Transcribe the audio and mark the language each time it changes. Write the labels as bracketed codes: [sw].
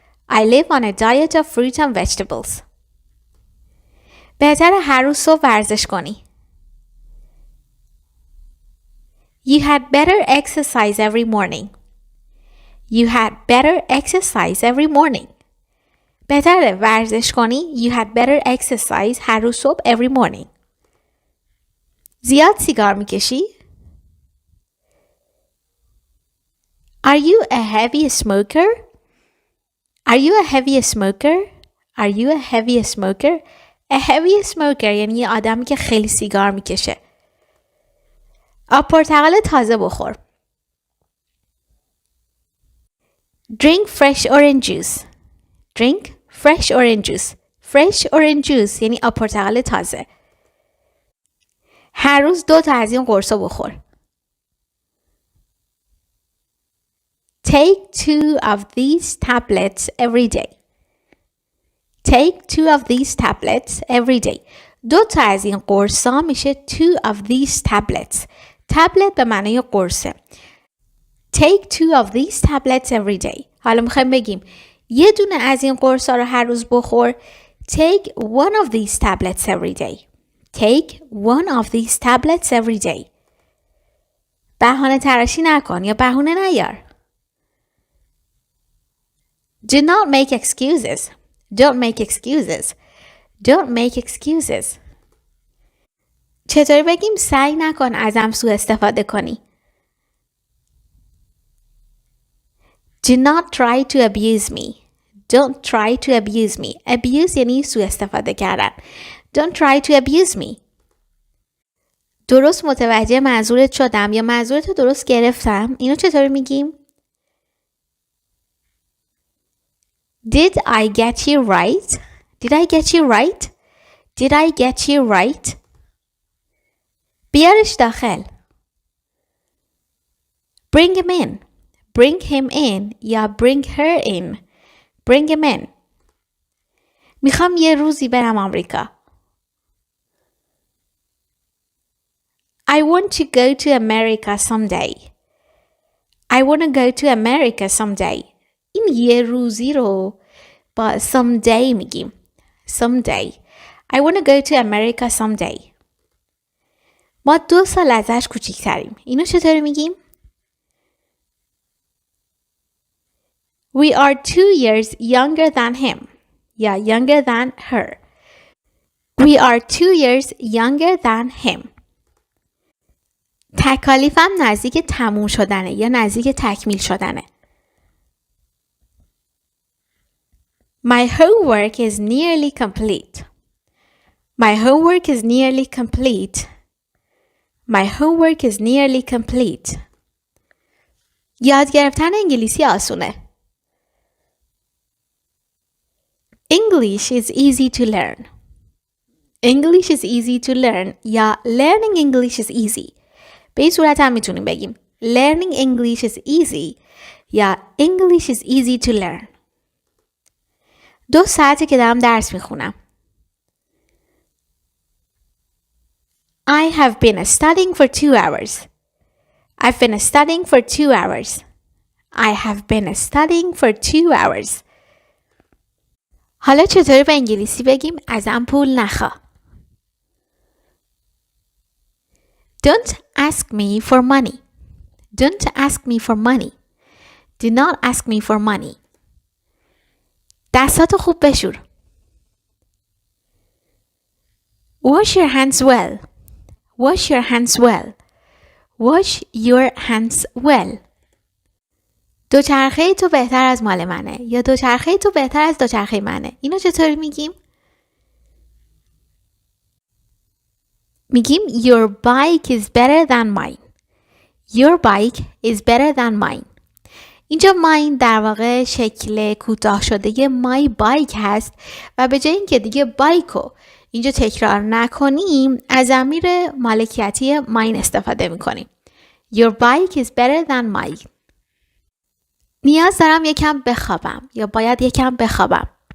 [en] I live on a diet of fruit and vegetables. [fa] بهتره هر روز صبح ورزش کنی. [en] You had better exercise every morning. You had better exercise every morning. [fa] بهتره ورزش کنی. [en] You had better exercise [fa] هر روز صبح [en] every morning. [fa] زیاد سیگار میکشی؟ [en] Are you a heavy smoker? Are you a heavy smoker? Are you a heavy smoker? A heavy smoker [fa] یعنی یه آدمی که خیلی سیگار میکشه. آب پرتقال تازه بخور. [en] Drink fresh orange juice. Drink fresh orange juice. Fresh orange juice [fa] یعنی آب پرتقال تازه. هر روز 2 تا از این قرصا بخور. [en] Take 2 of these tablets every day. Take 2 of these tablets every day. [fa] 2 تا از این قرصا میشه [en] 2 of these tablets. [fa] تبلت به معنی قرصه. [en] Take 2 of these tablets every day. [fa] حالا میخوایم بگیم یه دونه از این قرصا رو هر روز بخور. [en] Take 1 of these tablets every day. Take 1 of these tablets every day. [fa] بهانه تراشی نکن یا بهونه نیار. [en] Do not make excuses. Don't make excuses. Don't make excuses. [fa] چطوری بگیم سعی نکن ازم سوء استفاده کنی؟ [en] Do not try to abuse me. Don't try to abuse me. [fa] Abuse یعنی سوء استفاده کردن. [en] Don't try to abuse me. [fa] درست متوجه منظورت شدم یا منظورت رو درست گرفتم. اینو چطوری میگیم؟ [en] Did I get you right? Did I get you right? Did I get you right? [fa] بیارش داخل. [en] Bring him in. Bring him in یا bring her in. Bring him in. [fa] میخوام یه روزی برم آمریکا. [en] I want to go to America someday. I want to go to America someday. [fa] این یه روزی رو با someday میگیم. [en] Someday. I want to go to America someday. [fa] ما 2 سال ازش کوچیک‌تریم. اینو چطوری میگیم؟ [en] We are 2 years younger than him. یا younger than her. We are 2 years younger than him. [fa] تکالیفم نزدیک تموم شدنه یا نزدیک تکمیل شدنه. [en] My homework is nearly complete. My homework is nearly complete. My homework is nearly complete. [fa] یاد گرفتن انگلیسی آسونه. [en] English is easy to learn. English is easy to learn یا learning English is easy. [fa] به این صورت هم میتونیم بگیم [en] learning English is easy [fa] یا [en] English is easy to learn. [fa] 2 ساعته که دارم درس میخونم. [en] I have been studying for 2 hours. I've been studying for 2 hours. I have been studying for 2 hours. [fa] حالا چطوری به انگلیسی بگیم ازم پول نخوا؟ [en] Don't ask me for money. Don't ask me for money. Do not ask me for money. [fa] دستاتو خوب بشور. [en] Wash your hands well. Wash your hands well. Wash your hands well. [fa] دوچرخه تو بهتر از مال منه یا دوچرخه تو بهتر از دوچرخه منه. اینو چطوری میگیم؟ میگیم [en] your bike is better than mine. Your bike is better than mine. [fa] اینجا mine در واقع شکل کوتاه شده my bike هست و به جای اینکه دیگه بایکو اینجا تکرار نکنیم از ضمیر مالکیتی mine استفاده میکنیم. [en] Your bike is better than mine. [fa] نیاز دارم یکم بخوابم یا باید یکم بخوابم.